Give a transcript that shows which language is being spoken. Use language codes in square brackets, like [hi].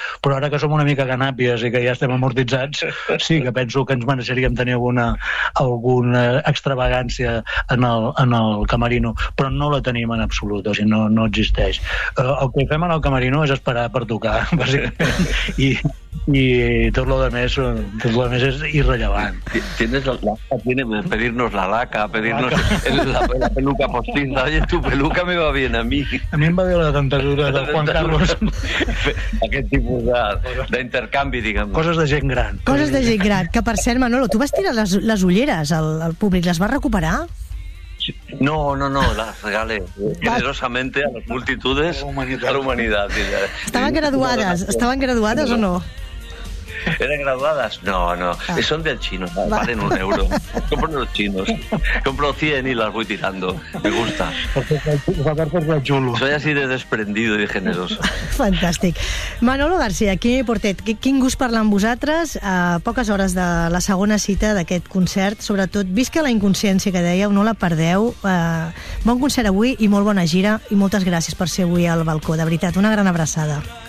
[ca] Però ara que som una mica ganàpies i que ja estem amortitzats, sí que penso que ens mereixeríem tenir alguna extravagància en el camerino. Però no la tenim en absolut, o sigui, no existeix. El que fem en el camerino és esperar per tocar, bàsicament, i tot lo demés és irrellevant. [es] Tienes que pedirnos la laca, pedirnos la peluca postiza. Oye, tu peluca me va bien a mí. [ca] A mi em va bé la dentadura de Juan Carlos. Aquest tipus d'intercanvi, diguem-ne. Coses de gent gran. Coses de gent gran. Que per cert, Manolo, tu vas tirar les ulleres al públic, les vas recuperar? [es] No, las regalé generosamente a las multitudes, a la humanidad. Estaban graduadas, o no? ¿Eran graduadas? No. Ah. Son del chino, valen 1 euro. Compro los chinos. Compro 100 y las voy tirando. Me gusta. Soy así de desprendido y generoso. [ca] Fantàstic. Manolo García, Quimi Portet, quin gust parlar amb vosaltres a poques hores de la segona cita d'aquest concert. Sobretot, visca la inconsciència que dèieu, no la perdeu. Bon concert avui i molt bona gira, i moltes gràcies per ser avui al balcó. De veritat, una gran abraçada.